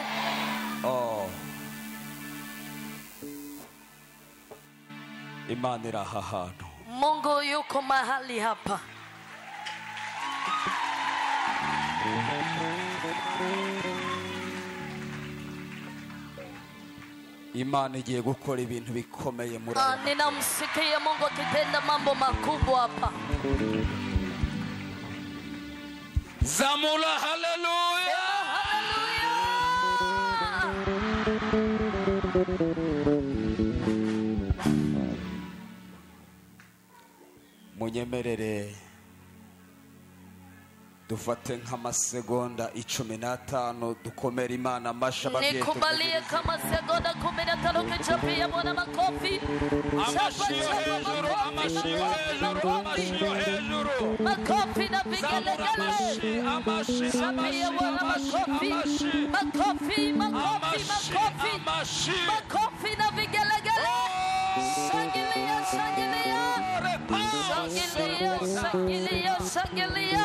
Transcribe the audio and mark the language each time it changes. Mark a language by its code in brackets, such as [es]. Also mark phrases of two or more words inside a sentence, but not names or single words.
[rw] Oh. Imana iri aha hantu. [sw] Mungu yuko mahali hapa. [rw] Imana igiye gukora ibintu bikomeye muri aya. [sw] Ninamsikia Mungu akitenda mambo makubwa hapa. [rw] Zamula haleluya. Munyemerere dufate nk'amasegonda 15 dukomera Imana amasha babyeyi. [sw] Nikubalie kama segonda 15 kichapia Bwana makofi. [rw] Amashyo hejuru, amashyo hejuru, amashyo hejuru. [sw] Makofi na vigelegele. Chapia Bwana makofi. Makofi, makofi, makofi. Makofi na vigelegele. Shangilia, shangilia. Shangilia, shangilia, shangilia.